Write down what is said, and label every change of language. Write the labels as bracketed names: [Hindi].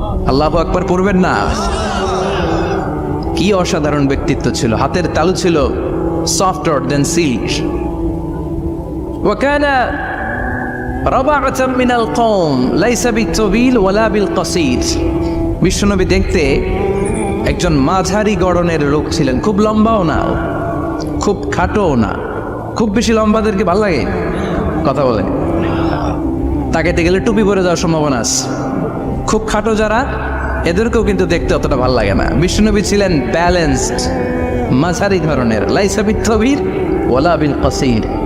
[Bangla] আল্লাহু আকবার পড়বেন না? কি অসাধারণ ব্যক্তিত্ব ছিল, হাতের তালু ছিল [English] softer than silk. [Arabic] وكان ربعة من القوم ليس بالطويل ولا بالقصير. [Bangla] বিশ্বনবী দেখতে একজন মাঝারি গড়নের লোক ছিলেন, খুব লম্বাও না খুব খাটোও না। খুব বেশি লম্বাদেরকে ভালো লাগে কথা বলে, তাকাইতে গেলে টুপি পরে যাওয়ার সম্ভাবনা আছে। খুব খাটো যারা, এদেরকেও কিন্তু দেখতে অতটা ভালো লাগে না। বিশ্বনবী ছিলেন ব্যালেন্সড, মাঝারি ধরনের, [Arabic] লাইসা বিত-তবির ওয়ালা বিল কসির।